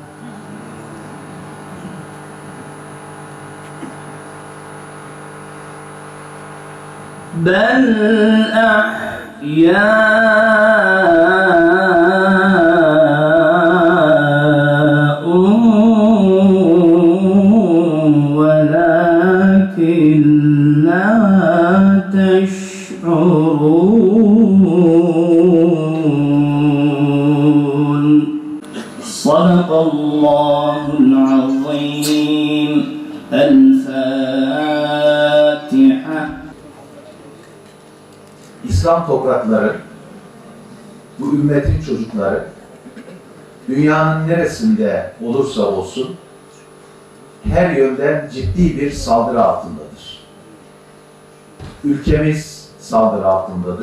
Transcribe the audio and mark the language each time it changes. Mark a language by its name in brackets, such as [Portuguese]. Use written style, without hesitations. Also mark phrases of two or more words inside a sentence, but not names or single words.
[Arabic] بَلْ أَحْيَاءٌ وَلَكِنْ لَا تَشْعُرُونَ. صدق الله العظيم. الفاتحة. [Turkish] İslam toprakları, bu ümmetin çocukları, dünyanın neresinde olursa olsun, her yönden ciddi bir saldırı altındadır. Ülkemiz saldırı altındadır.